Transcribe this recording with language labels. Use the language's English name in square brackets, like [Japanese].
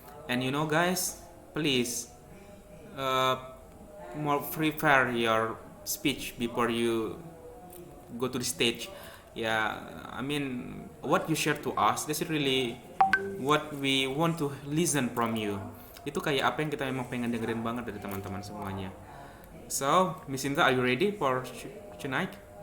[English] And guys, please uh, more prepare your speech before you go to the stage. Yeah, I mean, what you share to us, that's really what we want to listen from you. [Indonesian] Itu kayak apa yang kita memang pengen dengerin banget dari teman-teman semuanya. [English] So, Miss Indra, are you ready for tonight?